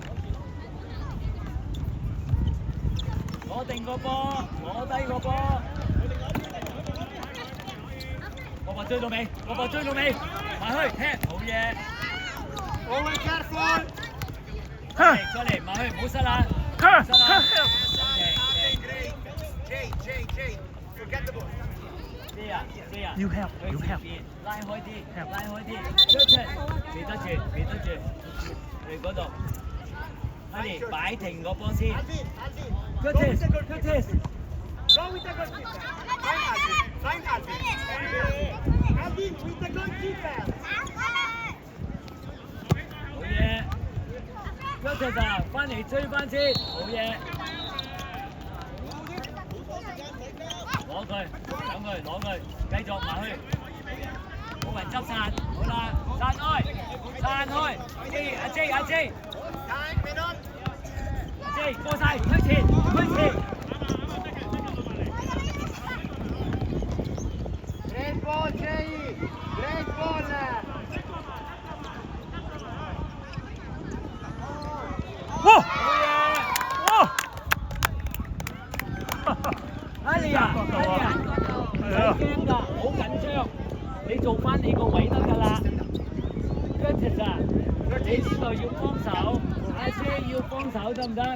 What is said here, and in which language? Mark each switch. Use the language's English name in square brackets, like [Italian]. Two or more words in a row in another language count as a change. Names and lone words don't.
[Cantonese] 攞定個波，攞低個波。追到尾，個波追到尾，埋去踢，好嘢。 [English] Owen careful. [Cantonese] 再嚟，埋去，唔好失啦，失啦。 [English] Jay, forget the ball. [Cantonese] 知啊，要 help，要 help。拉開啲，拉開啲，出，記得住，嚟嗰度。Harry，擺停個波先。 [English] Alvin. Good test. Go with the goalkeeper. Find Alvin. Alvin with the goalkeeper. [Cantonese] 好嘢。 [English] Good test [Cantonese] 啊，翻嚟追翻先，好嘢。攞佢，搶佢，攞佢，繼續埋去。冇人執散，好啦，散開。阿 J， [English] Time, minute. [Cantonese] 阿 J 過晒，推前。 [English] Great ball, Jay. Great ball. 哇！ [Cantonese] 好嘢！Harry啊，唔使驚㗎，好緊張，你做翻你個位得㗎啦。Curtis 啊，你呢度要幫手，阿 J 要幫手得唔得？